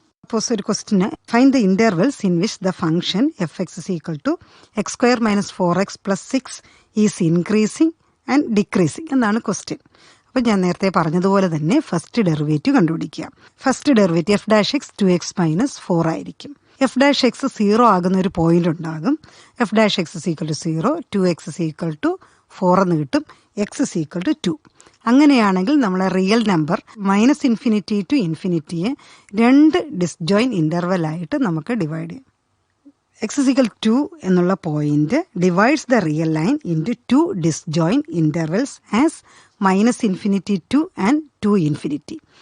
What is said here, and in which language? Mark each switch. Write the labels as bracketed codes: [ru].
[en] suppose ഒരു ക്വസ്റ്റിന് find the intervals in which the function f(x) is equal to x² - 4x + 6 is increasing and decreasing [ml] എന്നാണ് question. അപ്പം ഞാൻ നേരത്തെ പറഞ്ഞതുപോലെ തന്നെ [en] First derivative കണ്ടുപിടിക്കുക. [ml] ഫസ്റ്റ് ഡെറിവേറ്റീവ് f'(x) 2x - 4 ആയിരിക്കും. f'(x) 0 ആകുന്ന ഒരു പോയിന്റ് ഉണ്ടാകും. [en] f'(x) is equal to 0, 2x is equal to 4 [ml] എന്ന് കിട്ടും, [en] x is equal to 2. [ml] അങ്ങനെയാണെങ്കിൽ നമ്മളെ റിയൽ നമ്പർ -∞ to ∞യെ 2 ഡിസ്ജോയിൻറ്റ് ഇൻ്റർവെൽ നമുക്ക് ഡിവൈഡ് ചെയ്യാം. [en] x is equal to 2 എന്നുള്ള point divides the real line into 2 disjoint intervals as -∞ to and 2∞.